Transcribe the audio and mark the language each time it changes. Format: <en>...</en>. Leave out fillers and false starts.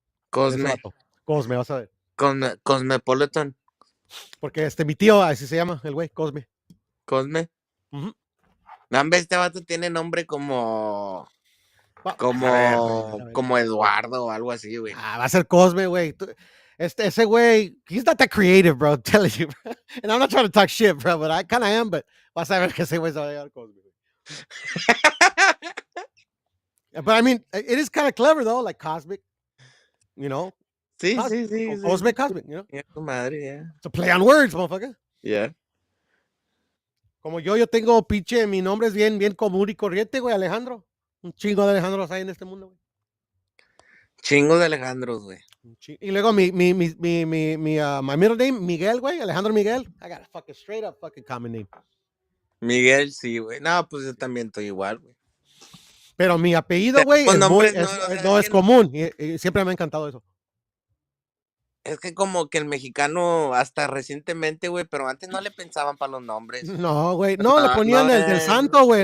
<es>Cosme. Cosme, vas a ver. Cosmepolitan. Porque mi tío, así se llama, el güey, Cosme. Cosme. Uh-huh. Nambe, este vato tiene nombre como ver. como Eduardo o algo así, güey. Va a ser Cosme, güey. Ese güey,</es> <en>he's not that creative, bro, I'm telling you, bro. And I'm not trying to talk shit, bro, but I kind of am, but</en> <es>vas a ver que ese güey se va a llamar Cosme.</es> <en>But I mean, it is kind of clever, though, like Cosmic, you know?</en> <es>Sí.</es> <en>Cosmic, Cosmic, you know? Yeah,</en> <es>tu madre,</es> <en>yeah. It's a play on words, motherfucker. Yeah.</en> <es>Como yo tengo, pinche, mi nombre es bien común y corriente, güey, Alejandro. Un chingo de Alejandros hay en este mundo, güey. Chingo de Alejandros, güey. Y luego</es> <en>my middle name,</en> <es>Miguel, güey, Alejandro Miguel.</es> <en>I got a fucking straight up fucking common name.</en> <es>Miguel, sí, güey. No, pues yo también estoy igual, güey. Pero mi apellido, güey, no es común. Y siempre me ha encantado eso. Es que como que el mexicano, hasta recientemente, güey, pero antes no le pensaban para los nombres. No, güey. No, le ponían del santo, güey.</es>